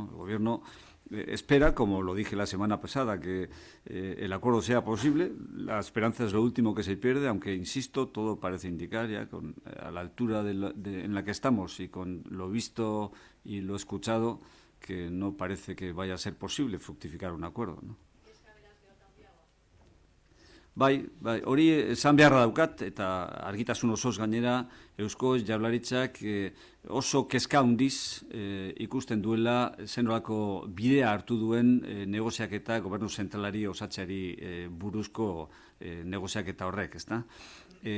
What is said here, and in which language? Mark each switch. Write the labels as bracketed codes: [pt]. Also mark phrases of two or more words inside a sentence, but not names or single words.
[es] El Gobierno espera, como lo dije la semana pasada, que el acuerdo sea posible. La esperanza es lo último que se pierde, aunque, insisto, todo parece indicar ya a la altura en la que estamos y con lo visto y lo escuchado, que no parece que vaya a ser posible fructificar un acuerdo, ¿no? [eu] Bai, hori esan beharra daukat, eta argitasun osoz gainera Eusko Jaurlaritzak oso kezka handiz ikusten duela zenolako bidea hartu duen negoziaketa gobernu zentralari osatzeari buruzko negoziaketa horrek, ezta?